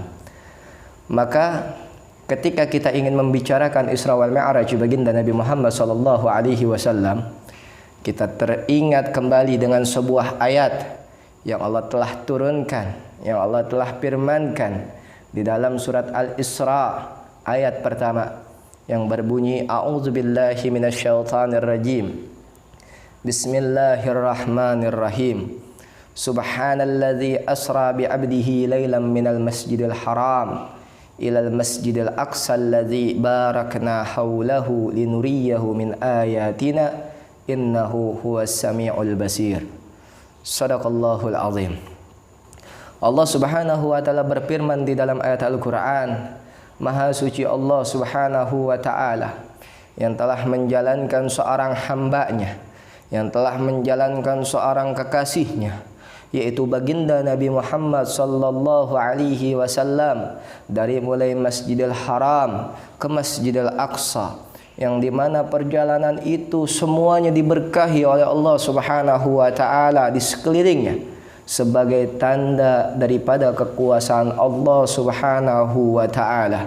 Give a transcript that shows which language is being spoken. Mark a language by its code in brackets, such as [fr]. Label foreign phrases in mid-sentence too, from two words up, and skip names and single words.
[id] Maka ketika kita ingin membicarakan Isra wal Mi'raj baginda Nabi Muhammad [ar] صلى الله عليه وسلم, [id] kita teringat kembali dengan sebuah ayat yang Allah telah turunkan, yang Allah telah firmankan di dalam surat Al-Isra ayat pertama yang berbunyi [ar] أعوذ بالله من الشيطان الرجيم. Bismillahirrahmanirrahim. سبحان الذي أسرى بعبده ليلا من المسجد الحرام إلى المسجد الأقصى الذي باركنا حوله لنريه من آياتنا إنه هو السميع البصير. صدق الله العظيم. [id] Allah [ar] سبحانه وتعالى [id] berfirman di dalam ayat Al-Qur'an, Maha suci Allah [ar] سبحانه وتعالى [id] yang telah menjalankan seorang hambanya, yang telah menjalankan seorang kekasihnya, yaitu baginda Nabi Muhammad [ar] صلى الله عليه وسلم, [id] dari mulai Masjidil Haram ke Masjidil Aqsa, yang dimana perjalanan itu semuanya diberkahi oleh Allah [ar] سبحانه وتعالى [id] di sekelilingnya sebagai tanda daripada kekuasaan Allah [ar] سبحانه وتعالى.